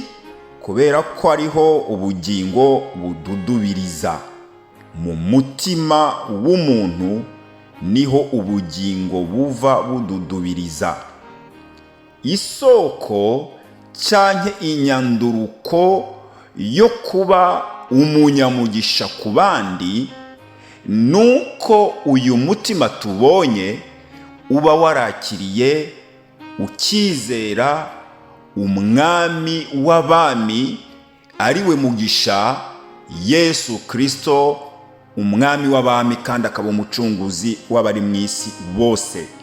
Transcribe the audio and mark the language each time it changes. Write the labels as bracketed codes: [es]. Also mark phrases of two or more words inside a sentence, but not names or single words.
[rn] Kubera ko ariho ubugingo bududubiriza. Mu mutima w'umuntu niho ubugingo buva bududubiriza. Isoko canke inyanduruko yo kuba umunyamugisha ku bandi, nuko uyu mutima tubonye uba warakiriye ukizera umwami w'abami ari we mugisha, Yesu Kristo, umwami w'abami kandi akaba umucunguzi w'abari mu isi bose.